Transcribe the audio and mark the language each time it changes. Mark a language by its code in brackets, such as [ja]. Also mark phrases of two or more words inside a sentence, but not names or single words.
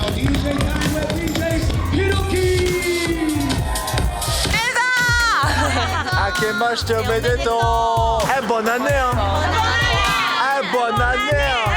[en] DJ time with DJ Hiroki. [ja] 明けましておめでとう。 [fr] bonne année hein. Bonne année.